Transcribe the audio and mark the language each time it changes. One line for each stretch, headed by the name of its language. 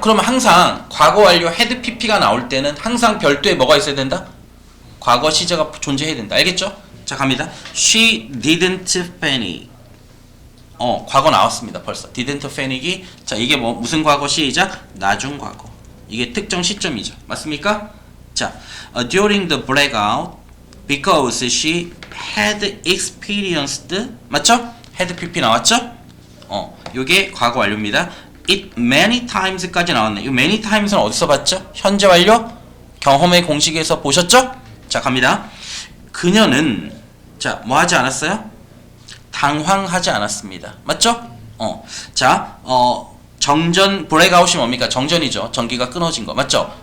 Korean: 그러면 항상 과거 완료 had pp가 나올 때는 항상 별도에 뭐가 있어야 된다? 과거 시제가 존재해야 된다. 알겠죠? 자, 갑니다.
English: She didn't panic.
Korean: 과거 나왔습니다. 벌써. didn't panic이 자, 이게 뭐 무슨 과거 시작? 나중 과거. 이게 특정 시점이죠. 맞습니까?
English: 자, during the blackout because she had experienced
Korean: 맞죠? had pp 나왔죠? 요게 과거 완료입니다.
English: it many times까지
Korean: 나왔네. 이 many times는 어디서 봤죠? 현재 완료 경험의 공식에서 보셨죠? 자, 갑니다. 그녀는 자, 뭐 하지 않았어요? 당황하지 않았습니다. 맞죠? 자, 정전 블랙아웃이 뭡니까? 정전이죠. 전기가 끊어진 거. 맞죠?